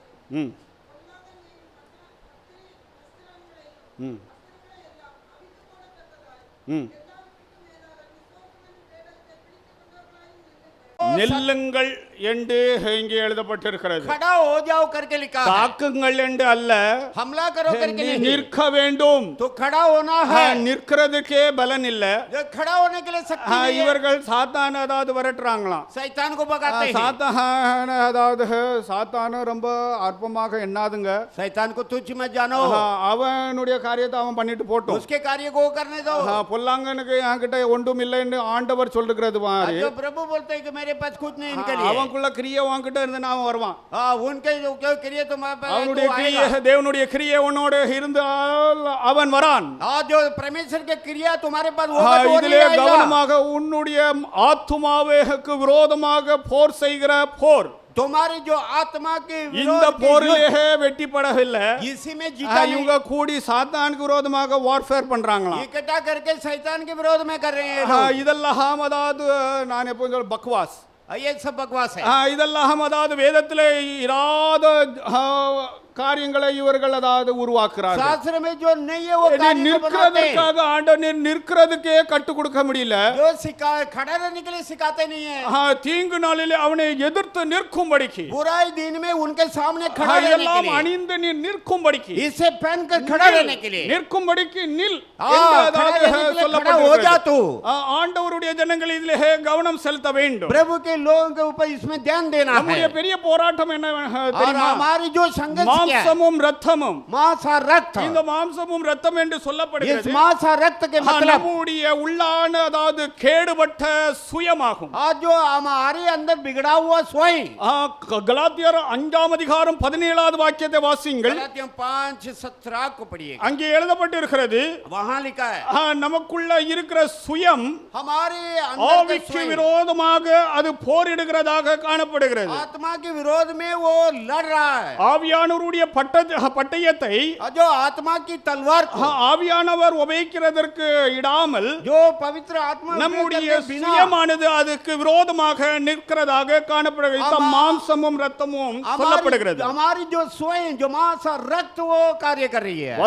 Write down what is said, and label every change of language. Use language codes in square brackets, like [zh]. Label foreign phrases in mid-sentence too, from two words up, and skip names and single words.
[ta] ம் ம் ம் நெல்லுங்கள் என்று இங்கே எழுதப்பட்டிருக்கிறது. [hi] खड़ा हो जाओ करके लिखा है। [ta] தாக்குங்கள் என்று அல்ல, [hi] हमला करो करके नहीं, [ta] நிற்க வேண்டும். [hi] तो खड़ा होना है। [ta] நிற்கிறதுக்கே பலன் இல்ல. [hi] जो खड़ा होने के लिए शक्ति नहीं है। [ta] இவர்கள் சாத்தான் அதாவது விரட்டுறாங்களாம். [hi] शैतान को भगाते हैं। [ta] சாத்தான் அதாவது சாத்தான் ரொம்ப அற்பமாக எண்ணாதுங்க. [hi] शैतान को तुच्छ मत जानो, [ta] அவனுடைய காரியத்தை அவன் பண்ணிட்டு போட்டும். [hi] उसके कार्य को करने दो। [ta] பொல்லாங்கனுக்கு என்கிட்ட ஒன்றும் இல்லைன்னு ஆண்டவர் சொல்லுகிறது மாதிரி [hi] जो प्रभु बोलते हैं कि मेरे पास कुछ नहीं इनके लिए, [ta] அவனுக்குள்ள கிரியை உன்கிட்ட இருந்து அவன் வருவான். [hi] उनके जो क्रिया तुम्हारे पास [ta] அவனுடைய கிரியை தேவனுடைய கிரியை உன்னோட இருந்தால் அவன் வரான். [hi] जो परमेश्वर के क्रिया तुम्हारे पास होगा तो [ta] இதிலே கவனமாக உன்னுடைய ஆத்துமாவுக்கு விரோதமாக போர் செய்கிற போர், [hi] तुम्हारी जो आत्मा के [ta] இந்த போரிலே வெட்டிப்படவில்லை. [hi] इसी में जीता [ta] இவங்க கூடி சாத்தானுக்கு விரோதமாக வார்ஃபேர் பண்றாங்களாம். [hi] इकट्ठा करके शैतान के विरोध में कर रहे हैं। [ta] இதெல்லாம் அதாவது நான் எப்போ சொல்ல பக்வாஸ், [hi] ये सब बकवास है। [ta] இதெல்லாம் அதாவது வேதத்திலே இராத காரியங்களை இவர்கள் அதாவது உருவாக்குறார்கள். [hi] शास्त्र में जो नहीं है वो कार्य को बनाते हैं। [ta] நிற்கிறதுக்காக ஆண்டவர் நிற்கிறதுக்கே கற்றுக் கொடுக்க முடியல. [hi] जो सिखा खड़ा रहने के लिए सिखाते नहीं है। [ta] தீங்கு நாளிலே அவனை எதிர்த்து நிற்கும்படிக்கு, [hi] बुराई दिन में उनके सामने खड़ा रहने के [ta] இதெல்லாம் [hi] लिए, [ta] அணிந்து நீ நிற்கும்படிக்கு, [hi] इसे पहन कर खड़ा रहने के लिए, [ta] நிற்கும்படிக்கு நில் [hi] खड़ा रहने के लिए खड़ा हो जा तू। [ta] ஆண்டவருடைய ஜனங்கள் இதிலே கவனம் செலுத்த வேண்டும். [hi] प्रभु के लोगों के ऊपर इसमें ध्यान देना है। [ta] நம்முடைய பெரிய போராட்டம் என்ன [hi] और [ta] தெரியுமா? [hi] हमारी जो संघर्ष क्या है, [ta] மாம்சமும் ரத்தமும். [hi] मांस और रक्त। [ta] இந்த மாம்சமும் ரத்தம் என்று [hi] इस [ta] சொல்லப்படுகிறது. [hi] मांस और रक्त के मतलब [ta] நம்முடைய உள்ளான அதாவது கேடுபட்ட சுயமாகும். [hi] आज जो हमारे अंदर बिगड़ा हुआ स्वयं। [ta] கலாத்தியர் 5ஆம் அதிகாரம் 17வது வாக்கியத்தை வாசியுங்கள். [hi] गलातियों 5:17 को पढ़िए। [ta] அங்கே எழுதப்பட்டிருக்கிறது, [hi] वहां लिखा है [ta] நமக்குள்ள இருக்கிற சுயம் [hi] हमारे अंदर का [ta] ஆவிக்கு [hi] स्वयं [ta] விரோதமாக அது போரிடுகிறதாக காணப்படுகிறது. [hi] आत्मा के विरोध में वो लड़ रहा है। [ta] ஆவியானவருடைய பட்டயத்தை [hi] जो आत्मा की तलवार को, [ta] ஆவியானவர் உபயோகிக்கிறதற்கு இடாமல் [hi] जो पवित्र आत्मा [ta] நம்முடைய [hi] उपयोग करके बिना [ta] சுயமானது அதுக்கு விரோதமாக நிற்கிறதாக காணப்படுகிறது. மாம்சமும் ரத்தமும் சொல்லப்படுகிறது. [hi] हमारी जो स्वयं जो मांस और रक्त वो कार्य कर रही है।